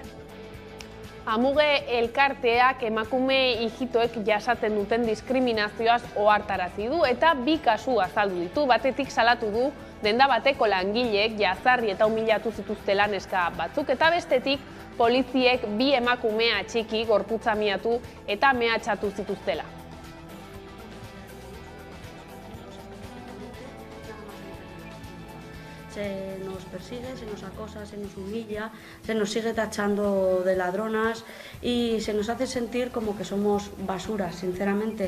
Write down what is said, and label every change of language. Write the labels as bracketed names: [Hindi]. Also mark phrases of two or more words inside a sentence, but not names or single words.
[Basque] Amuge elkarteak emakume ijitoek jasaten duten diskriminazioaz ohartarazi du eta 2 kasu azaldu ditu. Batetik salatu du denda bateko langileek jazarri eta humilatu zituztela neska batzuk eta bestetik poliziek 2 emakume atxiki gorputza miatu eta mehatxatu zituztela. [Spanish] Se nos persigue, se nos acosa, se nos humilla, se nos sigue tachando de ladronas y se nos hace sentir como que somos basuras, sinceramente.